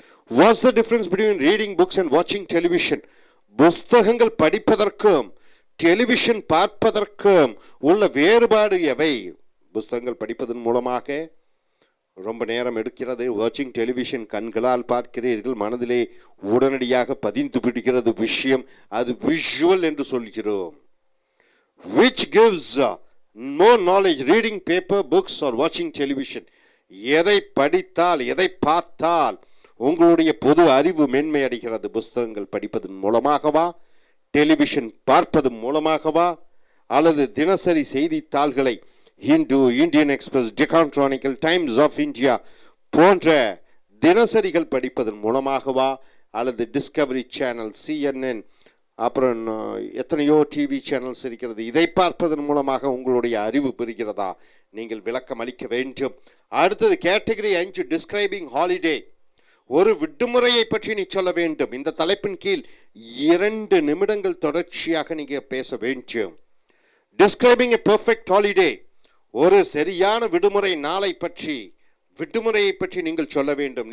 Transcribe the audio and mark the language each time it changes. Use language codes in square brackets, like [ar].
[en] What's the difference between reading books and வாட்சிங் television? [ta] புஸ்தகங்கள் படிப்பதற்கும் டெலிவிஷன் பார்ப்பதற்கும் உள்ள வேறுபாடு எவை? புஸ்தகங்கள் படிப்பதன் மூலமாக ரொம்ப நேரம் எடுக்கிறது. [en] வாட்சிங் டெலிவிஷன் [ta] கண்களால் பார்க்கிறீர்கள், மனதிலே உடனடியாக பதிந்து பிடிக்கிறது விஷயம், அது விஷுவல் என்று சொல்கிறோம். [en] Which gives more knowledge, reading paper, books or watching television? [ta] எதை படித்தால், எதை பார்த்தால் உங்களுடைய பொது அறிவு மேன்மை அடைகிறது? புஸ்தகங்கள் படிப்பதன் மூலமாகவா, டெலிவிஷன் பார்ப்பதன் மூலமாகவா, அல்லது தினசரி செய்தித்தாள்களை Hindu, Indian express, Deccan chronicle, times of India போன்ற தினசரிகள் படிப்பதன் மூலமாகவா, அல்லது டிஸ்கவரி சேனல், CNN, அப்புறம் எத்தனையோ டிவி சேனல்ஸ் இருக்கிறது, இதை பார்ப்பதன் மூலமாக உங்களுடைய அறிவு பெறுகிறதா? நீங்கள் விளக்கம் அளிக்க வேண்டும். அடுத்தது கேட்டகரி 5, [en] Describing holiday. [ta] ஒரு விடுமுறையை பற்றி நீ சொல்ல வேண்டும். இந்த தலைப்பின் கீழ் 2 நிமிடங்கள் தொடர்ச்சியாக நீங்கள் பேச வேண்டும். [en] Describing a perfect holiday. [ta] ஒரு சரியான விடுமுறை நாளை பற்றி, விடுமுறையை பற்றி நீங்கள் சொல்ல வேண்டும்.